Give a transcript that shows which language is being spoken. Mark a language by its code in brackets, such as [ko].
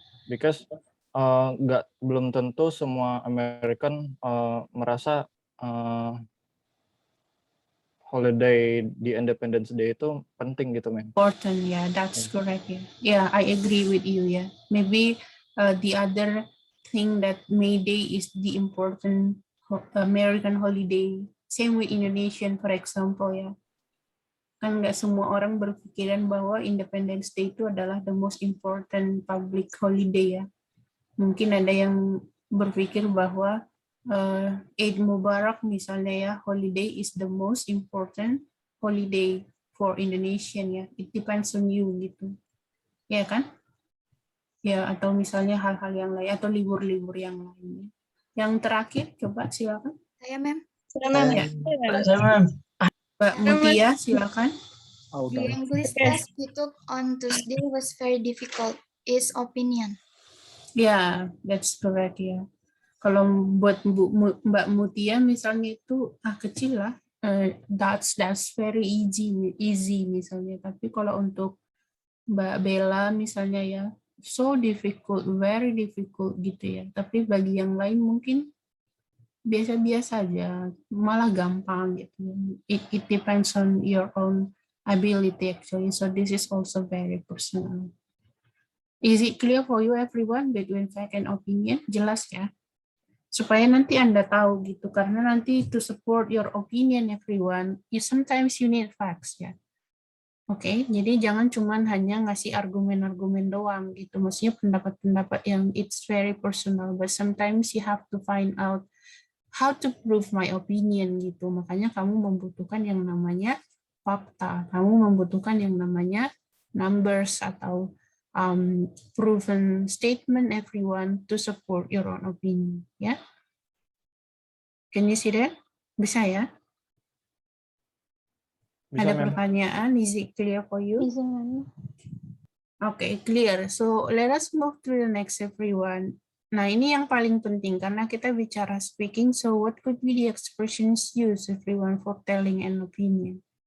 [en] Because [id] belum tentu semua American merasa holiday di Independence Day itu penting gitu, Mem. [en] Important, yeah, that's correct. Yeah, I agree with you. Yeah, maybe the other thing that May Day is the important American holiday. Same with Indonesian, for example, ya. [id] Kan nggak semua orang berpikiran bahwa Independence Day itu adalah [en] the most important public holiday [id] ya. Mungkin ada yang berpikir bahwa Eid Mubarak misalnya ya, [en] holiday is the most important holiday for Indonesian [id] ya. [en] It depends on you [id] gitu. Ya kan? Ya, atau misalnya hal-hal yang lain atau libur-libur yang lainnya. Yang terakhir coba silakan. Saya Mem. Saya Mem. Mbak Mutia, silakan. [en] The English test we took on Tuesday was very difficult. Is opinion. Ya, that's correct ya. [id] Kalau buat Mbak Mutia misalnya itu kecil lah, [en] that's very easy [id] misalnya. Tapi kalau untuk Mbak Bella misalnya ya, [en] so difficult, very difficult [id] gitu ya. Tapi bagi yang lain mungkin biasa-biasa aja, malah gampang gitu. [en] It depends on your own ability actually. So this is also very personal. Is it clear for you everyone between fact and opinion? [id] Jelas ya? Supaya nanti Anda tahu gitu. Karena nanti [en] to support your opinion everyone, sometimes you need facts ya. [id] Oke, jadi jangan cuman hanya ngasih argumen-argumen doang gitu. Maksudnya pendapat-pendapat yang [en] it's very personal, but sometimes you have to find out how to prove my opinion gitu. [id] Makanya kamu membutuhkan yang namanya fakta. Kamu membutuhkan yang namanya [en] numbers atau proven statement everyone to support your own opinion. Ya, can you see that? [id] Bisa ya? Bisa, Ada [en] Ma'am. pertanyaan? Is it clear for you? [id] Bisa, Ma'am. [en] Okay, clear. So let us move to the next everyone. [id] Nah, ini yang paling penting karena kita bicara speaking. [en] So what could be the expressions used everyone for telling an opinion?